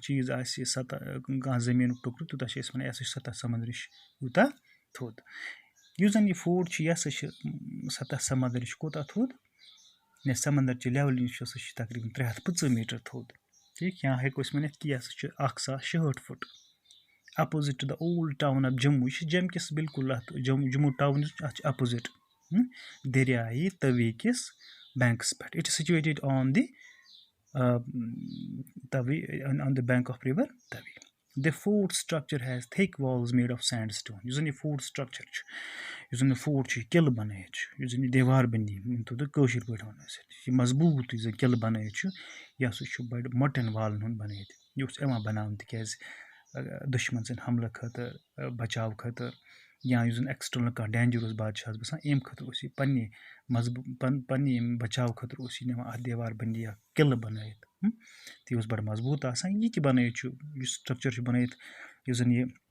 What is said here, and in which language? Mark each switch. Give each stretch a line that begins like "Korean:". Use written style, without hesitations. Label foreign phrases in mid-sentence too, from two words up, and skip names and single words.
Kashmiri: چیٖز آسہِ کانٛہہ زٔمیٖنُک ٹُکرٕ تیوٗتاہ چھِ أسۍ وَنان یہِ ہسا چھُ سطح سمنٛدرٕچ یوٗتاہ تھوٚد یُس زَن یہِ فوٹ چھُ یہِ ہسا چھِ سطح سمنٛدرٕچ کوٗتاہ تھوٚد یا سمنٛدرچہِ لیولہِ نِش ہسا چھِ تقریٖباً 350 میٖٹر تھوٚد ٹھیٖک یا ہٮ۪کو أسۍ ؤنِتھ کہِ یہِ ہسا چھُ 1060 فُٹ
English: opposite to the old town of Jammu
Kashmiri: یہِ چھِ جمہِ کِس بِلکُل اَتھ جموں ٹاوُن یُس چھُ اَتھ چھِ اَپوزِٹ دٔریایہِ تٔوی کِس بینٛکَس پٮ۪ٹھ
English: it is situated on the bank of river Tavi the fort structure has thick walls made of sand stone
Kashmiri: یُس زَن یہِ فوٹ سٹرٛکچَر چھُ یُس زَن یہِ فوٹ چھُ یہِ قِلہٕ بَنٲیِتھ چھُ یُس زَن یہِ دیوار بٔنٛدی مٲنۍتو تُہۍ کٲشِر پٲٹھۍ وَنو أسۍ یہِ مضبوٗط یُس زَن قِلہٕ بَنٲیِتھ چھُ یہِ ہسا چھُ بَڑِ مۄٹٮ۪ن والَن ہُنٛد بَنٲیِتھ یہِ اوس یِوان بَناونہٕ تِکیٛازِ دُشمَن سٕنٛدِ حملہٕ خٲطرٕ بَچاو خٲطرٕ یا یُس زَن ایٚکٕسٹٔرنَل کانٛہہ ڈینجَر اوس بادشاہَس باسان اَمہِ خٲطرٕ اوس یہِ پنٛنہِ پنٛنہِ ییٚمہِ بَچاو خٲطرٕ اوس یہِ نِوان اَتھ دیوار بٔنٛدی اَکھ قِلہٕ بَنٲیِتھ تہٕ یہِ اوس بَڑٕ مضبوٗط آسان یہِ تہِ بَنٲیِتھ چھُ یُس سٹرٛکچَر چھُ بَنٲیِتھ یُس زَن یہِ